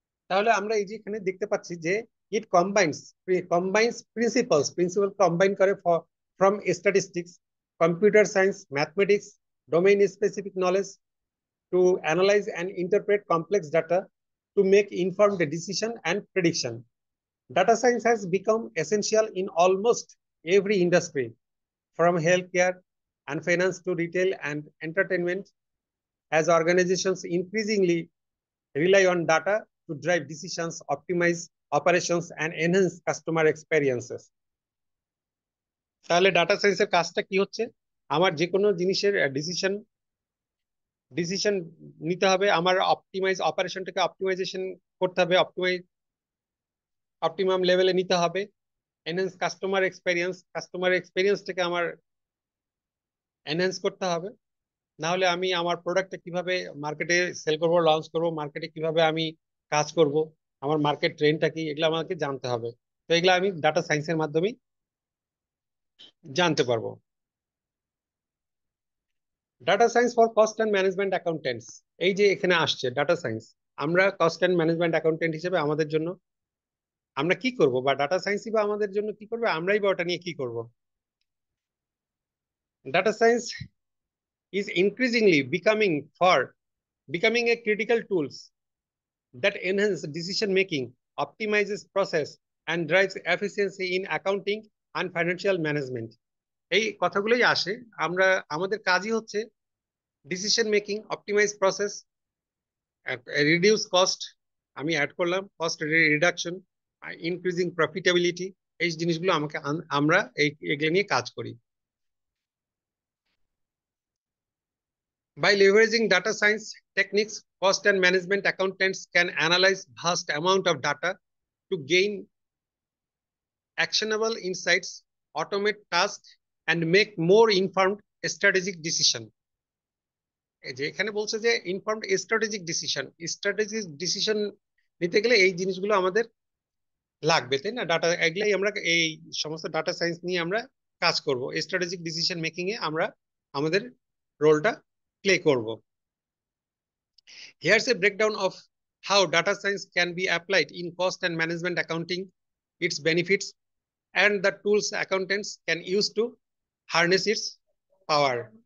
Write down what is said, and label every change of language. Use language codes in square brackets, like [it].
[bn] তাহলে আমরা এই যে এখানে দেখতে পাচ্ছি যে [en] It combines principal combine করে from statistics, computer science, mathematics, domain specific knowledge to analyze and interpret complex data to make informed decision and prediction. Data science has become essential in almost every industry, from healthcare and finance to retail and entertainment, as organizations increasingly rely on data to drive decisions, optimize operations, and enhance customer experiences. [bn] তাহলে data সায়েন্সের কাজটা কি হচ্ছে? আমার যে কোনো জিনিসের decision decision নিতে হবে, আমার অপটিমাইজ অপারেশনটাকে অপটিমাইজেশন করতে হবে, অপটিমাম লেভেলে নিতে হবে, এনহ্যান্স কাস্টমার এক্সপেরিয়েন্সটাকে আমার এনহ্যান্স করতে হবে। না হলে আমি আমার প্রোডাক্টটা কিভাবে মার্কেটে সেল করব, লঞ্চ করব, মার্কেটে কিভাবে আমি কাজ করব, আমার মার্কেট ট্রেন্ডটা কি, এগুলো আমাকে জানতে হবে। তো এগুলো আমি ডাটা সায়েন্সের মাধ্যমে জানতে পারবো। [en] data science for cost and management accountants, [bn] এই যে এখানে আসছে ডাটা সায়েন্স, আমরা কস্ট অ্যান্ড ম্যানেজমেন্ট অ্যাকাউন্টেন্ট হিসেবে আমাদের জন্য আমরা কি করব, বা ডাটা সায়েন্সই বা আমাদের জন্য কি করবে, আমরাই বা ওটা নিয়ে কি করব। [en] Data science is increasingly becoming a critical tools that enhance decision making, optimizes process, and drives efficiency in accounting and financial management. [bn] এই কথাগুলোই আসে। আমরা আমাদের কাজই হচ্ছে decision making, optimise process, reduce cost, আমি অ্যাড করলাম কস্ট রিডাকশন, ইনক্রিজিং প্রফিটেবিলিটি, এই জিনিসগুলো আমাকে আমরা এগুলো নিয়ে কাজ করি। [en] By leveraging data science techniques, cost and management accountants can analyze vast amount of data to gain actionable insights, automate tasks, and make more informed strategic decision. [bn] এই যে এখানে বলছে যে [en] informed strategic decision [bn] নিতে গেলে এই জিনিসগুলো আমাদের লাগবে, তাই না? ডাটা এগুলাই আমরা এই সমস্ত ডাটা সায়েন্স নিয়ে আমরা কাজ করব, স্ট্র্যাটেজিক ডিসিশন মেকিং এ আমরা আমাদের রোলটা প্লে করব। [en] Here's a breakdown of how data science can be applied in cost and management accounting, its benefits, and the tools accountants can use to harness its power.